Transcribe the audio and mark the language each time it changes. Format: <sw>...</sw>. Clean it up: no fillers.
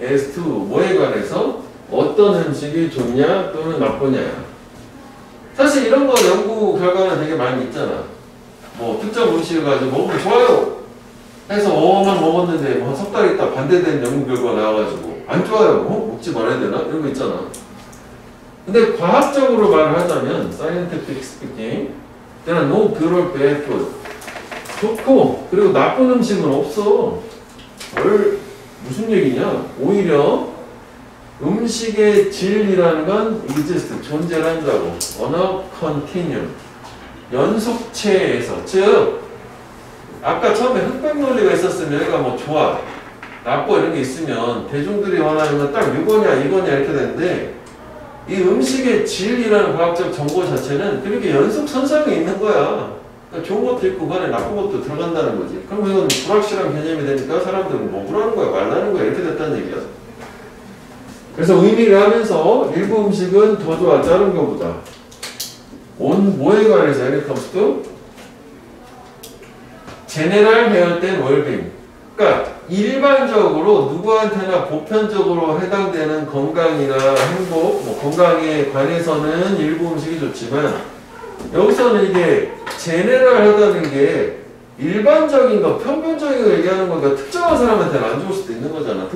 <en>as to</en> <ko>뭐에 관해서 어떤 음식이 좋냐 또는 나쁘냐. 사실 이런 거 연구 결과는 되게 많이 있잖아. 뭐 특정 음식을 가지고 먹으면 좋아요 해서 만 먹었는데 뭐 석 달 있다 반대되는 연구 결과 나와가지고 안 좋아요. 먹지 말아야 되나? 이런 거 있잖아. 근데 과학적으로 말을 하자면</ko> <en>scientific speaking there are no good or bad food.</en> <ko>좋고 그리고 나쁜 음식은 없어. 무슨 얘기냐? 오히려 음식의 질이라는 건 exist, 존재를 한다고.</ko> <en>on a continuum, 연속체에서.</en> <ko>즉 아까 처음에 흑백 논리가 있었으면 얘가 뭐 좋아, 나빠 이런 게 있으면 대중들이 원하는 건 딱 이거냐 이거냐 이렇게 되는데 이 음식의 질이라는 과학적 정보 자체는 그렇게 연속선상에 있는 거야. 그러니까 좋은 것도 있고 그 안에 나쁜 것도 들어간다는 거지. 그럼 이건 불확실한 개념이 되니까 사람들은 먹으라는 거야 말라는 거야 이렇게 됐다는 얘기야. 그래서 의미를 하면서 일부 음식은 더 좋아 다른 것보다. 뭐에 관해서</ko> <en>when it comes to general health and well-being.</en> <ko>그러니까 일반적으로 누구한테나 보편적으로 해당되는 건강이나 행복, 뭐 건강에 관해서는 일부 음식이 좋지만 여기서는 이게 제네럴하다는 게 일반적인 거, 평균적인 거 얘기하는 거니까 특정한 사람한테는 안 좋을 수도 있는 거잖아.</ko>